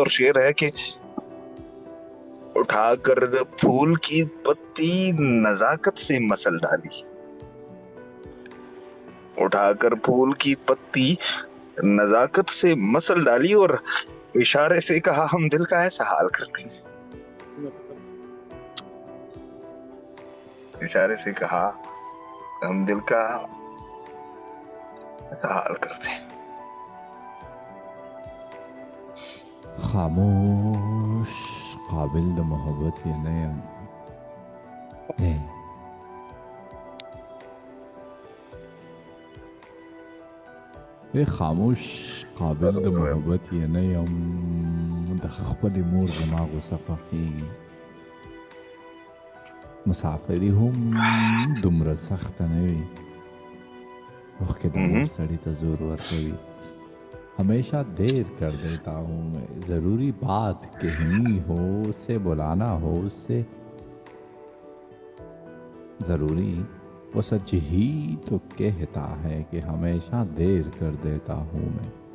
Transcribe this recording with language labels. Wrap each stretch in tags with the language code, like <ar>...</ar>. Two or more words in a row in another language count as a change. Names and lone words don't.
<ur>اور شعر ہے کہ اٹھا کر پھول کی پتی نزاکت سے مسل ڈالی، اٹھا کر پھول کی پتی نزاکت سے مسل ڈالی اور اشارے سے کہا ہم دل کا ایسا حال کرتے ہیں، اشارے سے کہا ہم دل کا ایسا حال کرتے ہیں.</ur> <ps>خاموش قابل د محبت یې نه یم. خاموش قابل د محبت یې نه یم، د خپلې مور زما غوسه خوښېږي. مسافري هم دومره سخته نه وي، اوښکې د مور سړي ته زور ورکوي.</ps> <ur>ہمیشہ دیر کر دیتا ہوں میں، ضروری بات کہنی ہو اس سے بلانا ہو اس سے ضروری، وہ سچ ہی تو کہتا ہے کہ ہمیشہ دیر کر دیتا ہوں میں.</ur>